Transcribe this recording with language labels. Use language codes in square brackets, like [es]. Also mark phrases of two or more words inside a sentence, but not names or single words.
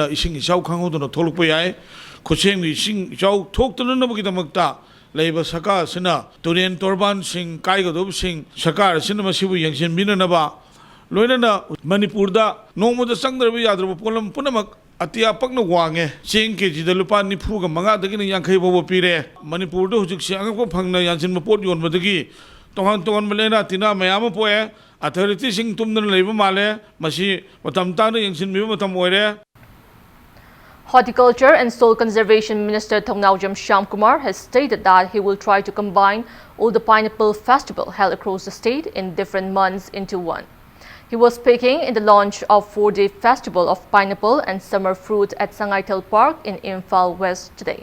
[mni] ꯏꯁꯤꯡ ꯏꯆꯥꯎ ꯈꯪꯍꯧꯗꯅ ꯊꯣꯛꯂꯛꯄ ꯌꯥꯏ ꯈꯨꯠꯁꯦꯝꯒꯤ ꯏꯁꯤꯡ ꯏꯆꯥꯎ ꯊꯣꯛꯇꯅꯕꯒꯤꯗꯃꯛꯇ ꯂꯩꯕ ꯁꯔꯀꯥꯔ ꯑꯁꯤꯅ ꯇꯨꯔꯦꯟ ꯇꯣꯔꯕꯥꯟꯁꯤꯡ ꯀꯥꯏꯒꯗꯧꯕꯁꯤꯡ ꯁꯔꯀꯥꯔ ꯑꯁꯤꯅ ꯃꯁꯤꯕꯨ ꯌꯦꯡꯁꯤꯟꯕꯤꯅꯅꯕ ꯂꯣꯏꯅꯅ ꯃꯅꯤꯄꯨꯔꯗ ꯅꯣꯡꯃꯗ ꯆꯪꯗ꯭ꯔꯕ ꯌꯥꯗ꯭ꯔꯕ ꯄꯣꯠꯂꯝ ꯄꯨꯝꯅꯃꯛ ꯑꯇꯤꯌꯥ ꯄꯛꯅ ꯋꯥꯡꯉꯦ ꯆꯦꯡ ꯀꯦꯖꯤꯗ ꯂꯨꯄꯥ 95ꯗꯒꯤꯅ 50 ꯐꯥꯎꯕ ꯄꯤꯔꯦ ꯃꯅꯤꯄꯨꯔꯗ ꯍꯧꯖꯤꯛꯁꯦ ꯑꯉꯛꯄ ꯐꯪꯅ ꯌꯥꯟꯁꯤꯟꯕ ꯄꯣꯠ ꯌꯣꯟꯕꯗꯒꯤ ꯇꯣꯉꯥꯟ ꯇꯣꯉꯥꯟꯕ ꯂꯩꯅꯥ ꯇꯤꯟꯅꯥ ꯃꯌꯥꯝ ꯑꯃ ꯄꯣꯛꯑꯦ ꯑꯊꯣꯔꯤꯇꯤꯁꯤꯡ ꯇꯨꯝꯗꯅ ꯂꯩꯕ ꯃꯥꯜꯂꯦ ꯃꯁꯤ ꯃꯇꯝ ꯇꯥꯅ ꯌꯦꯡꯁꯤꯟꯕꯤꯕ ꯃꯇꯝ ꯑꯣꯏꯔꯦ. [en] Horticulture and Soil Conservation Minister Thongnaujam Shyamkumar has stated that he will try to combine all the pineapple festival held across the state in different months into one. He was speaking in the launch of 4-day festival of pineapple and summer fruit at Sangaitel Park in Imphal West today.